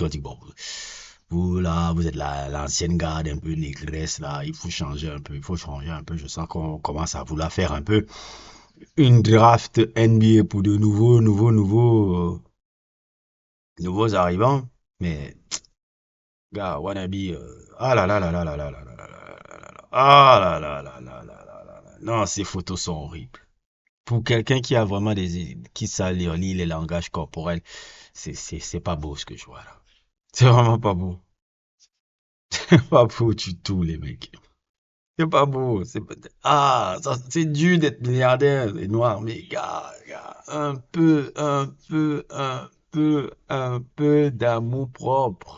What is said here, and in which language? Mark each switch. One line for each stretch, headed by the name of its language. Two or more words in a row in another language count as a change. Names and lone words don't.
French: On dit, bon, vous là, vous êtes l'ancienne garde un peu négresse là, il faut changer un peu, il faut changer un peu. Je sens qu'on commence à vouloir faire un peu une draft NBA pour de nouveaux arrivants. Mais, gars, wannabe, ah là là là là là là là là là là là là, ah là là là là là là là là. Non, ces photos sont horribles. Pour quelqu'un qui a vraiment qui sait lire les langages corporels, c'est pas beau ce que je vois là. C'est vraiment pas beau. C'est pas beau du tout, les mecs. C'est pas beau. C'est dur d'être milliardaire et noir, mais gars, un peu d'amour propre.